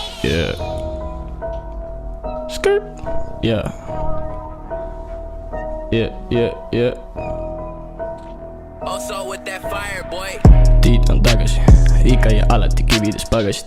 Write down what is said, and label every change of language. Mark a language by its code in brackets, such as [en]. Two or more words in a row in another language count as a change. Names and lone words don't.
[en] Yeah. Skirt. Yeah. Yeah. Also with that fire, boy. [et] Tiit on tagasi, ikka ja alati kivides pagasi.